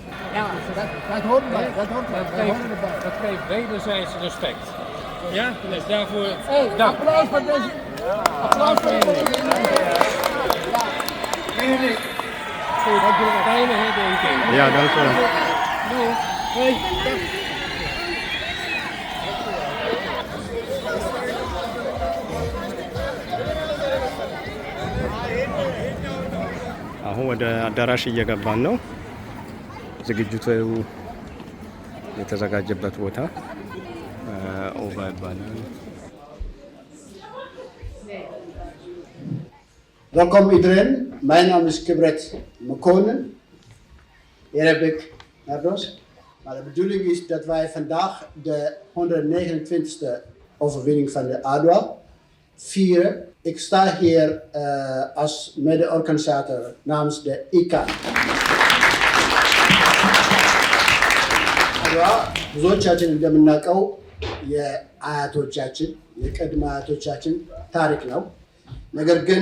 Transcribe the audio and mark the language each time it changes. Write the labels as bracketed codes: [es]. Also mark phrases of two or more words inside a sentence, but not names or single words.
[nl] Ja, dat hoort bij. Dat geeft wederzijds respect. Ja, dus daarvoor... Dank. Applaus voor deze... Applaus voor deze... Goed, fijne herdenking. Ja, dank u wel. Hey. [am] አሁን ወደ አዳራሽ እየገባን ነው። ዝግጅቱ የተዘጋጀበት ቦታ ኦባ ይባላል። [nl] Welkom iedereen. Mijn naam is Kibret Mekonen. Hier heb ik Nabros. Maar de bedoeling is dat wij vandaag de 129e overwinning van de Adwa vieren. Ik sta hier als mede-organisator namens de ICAN. [am] አድዋ ብዙዎቻችን እንደምናውቀው የአያቶቻችን የቅድመ አያቶቻችን ታሪክ ነው። ነገር ግን